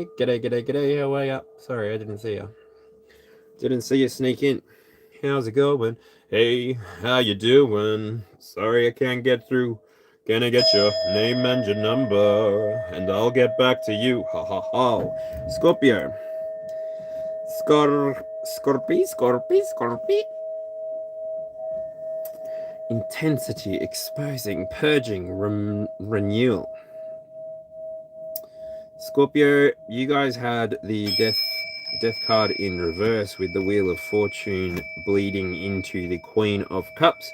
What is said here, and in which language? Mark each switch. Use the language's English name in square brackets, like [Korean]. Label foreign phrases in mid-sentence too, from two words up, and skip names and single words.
[English] G'day, how are ya? Sorry, I didn't see ya. Didn't see you sneak in. How's it going? Hey, how you doing? Sorry I can't get through. Can I get your name and your number? And I'll get back to you. Ha ha ha. Scorpio. Scorpy. Intensity, exposing, purging, renewal. Scorpio, you guys had the death card in reverse with the Wheel of Fortune bleeding into the Queen of Cups.